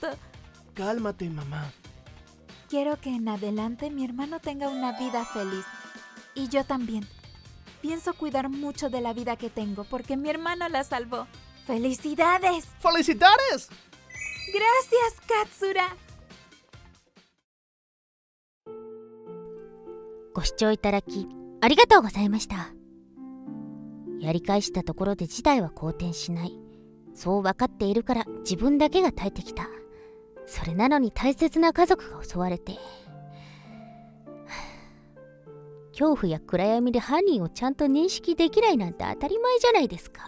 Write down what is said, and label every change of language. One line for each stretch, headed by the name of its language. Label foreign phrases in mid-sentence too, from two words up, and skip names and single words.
Spanish: Cálmate, mamá. Quiero que en adelante mi hermano tenga una vida feliz. Y yo también. Pienso cuidar mucho de la vida que tengo porque mi hermano la salvó. ¡Felicidades! ¡Felicidades! ¡Gracias, Katsura!
Japanese: ご視聴いただきありがとうございました。やり返したところで事態は好転しない。そう分かっているから自分だけが耐えてきた。それなのに大切な家族が襲われて、恐怖や暗闇で犯人をちゃんと認識できないなんて当たり前じゃないですか。